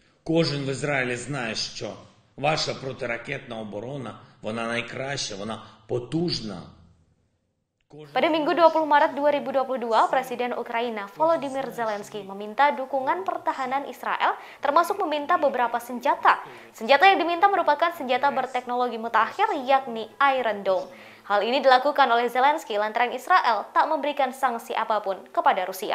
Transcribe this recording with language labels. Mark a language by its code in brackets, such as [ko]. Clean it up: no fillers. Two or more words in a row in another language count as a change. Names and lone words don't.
[uk] Кожен в Ізраїлі знає, що ваша протиракетна оборона, вона найкраща, вона потужна. [id] Pada Minggu 20 Maret 2022, Presiden Ukraina Volodymyr Zelensky meminta dukungan pertahanan Israel, termasuk meminta beberapa senjata. Senjata yang diminta merupakan senjata berteknologi mutakhir, yakni Iron Dome. Hal ini dilakukan oleh Zelensky lantaran Israel tak memberikan sanksi apapun kepada Rusia.